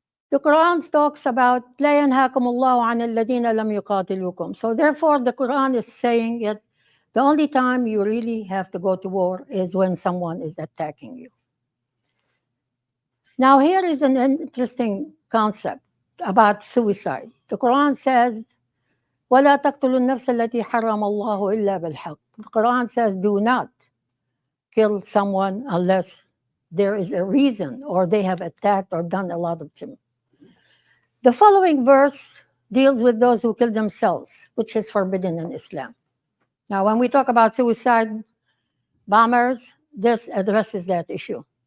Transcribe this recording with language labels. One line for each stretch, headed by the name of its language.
English: The Quran talks about
Arabic: لَا يَنْهَاكُمُ اللَّهُ عَنِ الَّذِينَ لَمْ يُقَاتِلُوكُمْ.
English: So therefore, the Quran is saying that The only time you really have to go to war is when someone is attacking you. Now, here is an interesting concept about suicide. The Quran says,
Arabic: وَلَا تَقْتُلُوا النَّفْسَ الَّتِي حَرَّمَ اللَّهُ إِلَّا بِالْحَقِّ.
English: The Quran says, do not kill someone unless there is a reason or they have attacked or done a lot of things. The following verse deals with those who kill themselves, which is forbidden in Islam. Now, when we talk about suicide bombers, this addresses that issue.